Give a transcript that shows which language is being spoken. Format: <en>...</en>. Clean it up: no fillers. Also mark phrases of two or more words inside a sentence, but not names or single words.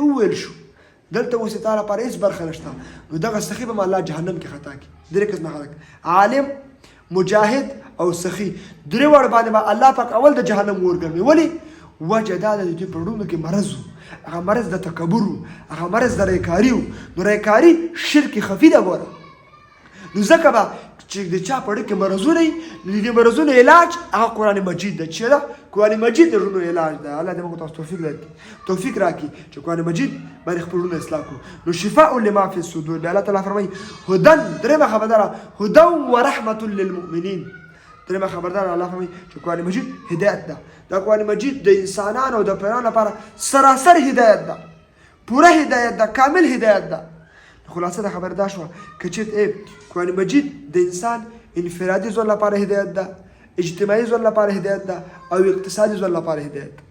<ps>وویل شو دلته اوس یې تا لپاره هېڅ برخه نشته نو دغه سخي به الله جهنم کې خطا کړي درې قسمه خلک عالم مجاهد او سخي درې واړه باندې به الله پاک اول د جهنم اور ګرموي ولې وجه دا ده چې په زړونو کې مرض و هغه مرض د تکبر و هغه مرض د ریاکاري و نو ریاکاري شرک خفي ده ګوره نو ځکه به چې د چا په ډکه مرزونه د دې مرزونو علاج هغه قران مجید د چې دا قران مجید د ژوند علاج ده. الله دې موږ ته توفیق راکړي چې قران مجید باندې خپل ژوند اصلاح کړو. نو</ps> <ar>شفاء لما فی الصدور.</ar> <ps>الله تعالی فرمایي هدن درېمه خبردار</ps> <ar>هدى ورحمه للمؤمنین.</ar> <ps>درېمه خبردار الله فرمایي چې قران مجید هدایت ده. دا قران مجید د انسانانو او د پیرانو لپاره سراسر هدایت ده، پوره هدایت ده، کامل هدایت ده. خلاصه د خبر دا شو که چېرته قرآن مجید د انسان انفرادي ژوند لپاره هدایت ده، اجتماعي ژوند لپاره هدایت ده او اقتصادي ژوند لپاره هدایت ده.</ps>